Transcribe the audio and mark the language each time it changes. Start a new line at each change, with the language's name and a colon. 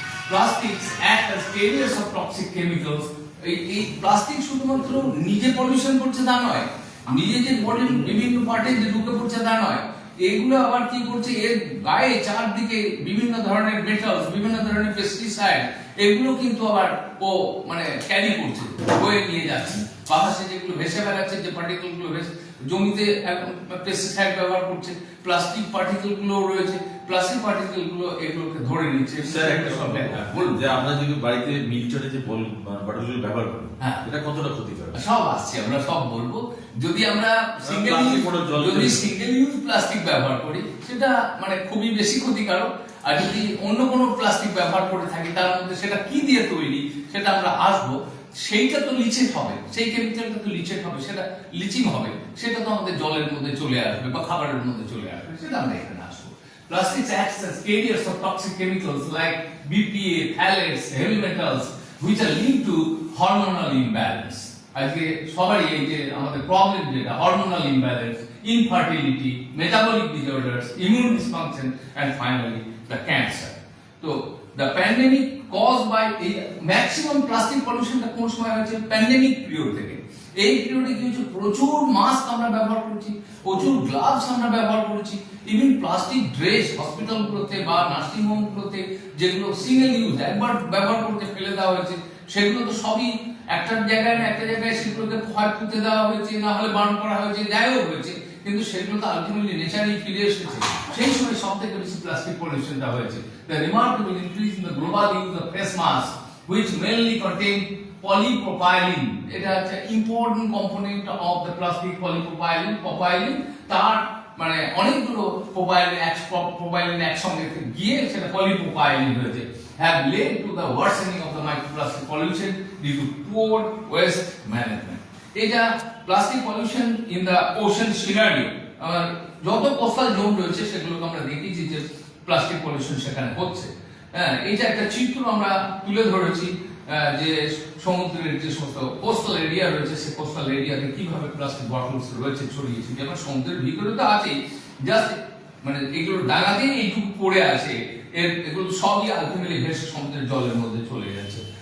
English: Plastics act as carriers of toxic chemicals.
Bangla: এই plastic শুধুমাত্র নিজে পলিউশন করছে তা নয়, নিজে যে বডির বিভিন্ন পার্টে যে ঢুকে পড়ছে তা নয়, এগুলো আবার কি করছে, এর গায়ে চারদিকে বিভিন্ন ধরনের মেটালস, বিভিন্ন ধরনের পেস্টিসাইড, এগুলো কিন্তু আবার ও মানে ক্যারি করছে, বয়ে নিয়ে যাচ্ছে। বাতাসে যেগুলো ভেসে বেড়াচ্ছে, যে পার্টিকেল গুলো জমিতে পেস্টিসাইড ব্যবহার করছে, প্লাস্টিক পার্টিকেল গুলো রয়েছে, প্লাস্টিক পার্টিকেল গুলো এগুলোকে ধরে নিচ্ছে। স্যার একটা সব বলুন যে আমরা যদি বাড়িতে মিল্কচারে যে বটলগুলো ব্যবহার করি এটা কতটা ক্ষতিকর? সব আসছে, আমরা সব বলবো। যদি আমরা সিঙ্গেল ইউজ প্লাস্টিক ব্যবহার করি সেটা মানে খুবই বেশি ক্ষতিকারক, আর যদি অন্য কোনো প্লাস্টিক ব্যবহার করে থাকি তার মধ্যে সেটা কি দিয়ে তৈরি সেটা আমরা আসবো, সেইটা তো লিচেট হবে, সেই কেমিক্যালটা তো লিচেট হবে, সেটা লিচিং হবে, সেটা তো আমাদের জলের মধ্যে চলে আসবে বা খাবারের মধ্যে চলে আসবে, সেটা আমরা এখানে আসবো।
English: Plastics acts as carriers of toxic chemicals like BPA, phthalates, heavy metals, which are linked to hormonal imbalance.
Bangla: আজকে সবারই এই যে আমাদের প্রবলেম যেটা hormonal imbalance, infertility, metabolic disorders, immune dysfunction and finally the cancer. তো দ্য প্যান্ডেমিক কজ বাই এই maximum plastic পলিউশনটা কোন সময় হয়েছে? প্যান্ডেমিক পিরিয়ড থেকে। এই পিরিয়ডে কি হচ্ছে? প্রচুর মাস্ক আমরা ব্যবহার করছি, প্রচুর গ্লাভস আমরা ব্যবহার করছি, ইভেন প্লাস্টিক ড্রেস হসপিটালগুলোতে বা নার্সিং হোমগুলোতে যেগুলো সিঙ্গেল ইউজ একবার ব্যবহার করতে ফেলে দেওয়া হয়েছে, সেগুলো তো সবই একটা জায়গায় না একটা জায়গায় সেগুলোকে ক্ষয় করতে দেওয়া হয়েছে, না হলে বারণ করা হয়েছে, যাইও হয়েছে, কিন্তু সেগুলো তো আলটিমেটলি নেচারেই ফিরে এসেছে। সেই সময় সব থেকে বেশি প্লাস্টিক পলিউশনটা হয়েছে।
English: The remarkable increase in the global use of face masks, which mainly contain polypropylene,
Bangla: এটা হচ্ছে important component of the plastic propylene, তার মানে অনেকগুলো প্রোপাইলিন একসঙ্গে গিয়ে সেটা পলিপ্রোপাইলিন হয়েছে,
English: have led to the worsening of the microplastic pollution due to poor waste management.
Bangla: এটা plastic pollution in the ocean scenario, যত কোস্টাল জোন রয়েছে সেগুলোকে আমরা দেখেছি যে প্লাস্টিক পলিউশন সেখানে হচ্ছে। হ্যাঁ, এইটা একটা চিত্র আমরা তুলে ধরেছি যে সমুদ্রের যে সমস্ত কোস্টাল এরিয়া রয়েছে, সেই কোস্টাল এরিয়াতে কিভাবে প্লাস্টিক বটলস রয়েছে ছড়িয়েছে, যেমন সমুদ্রের ভিতরে তো আছেই, জাস্ট মানে এগুলো ডাঙাতেই এইটুকু পড়ে আছে, এগুলো সবই আলটিমেটলি ভেসে সমুদ্রের জলের মধ্যে চলে যাচ্ছে।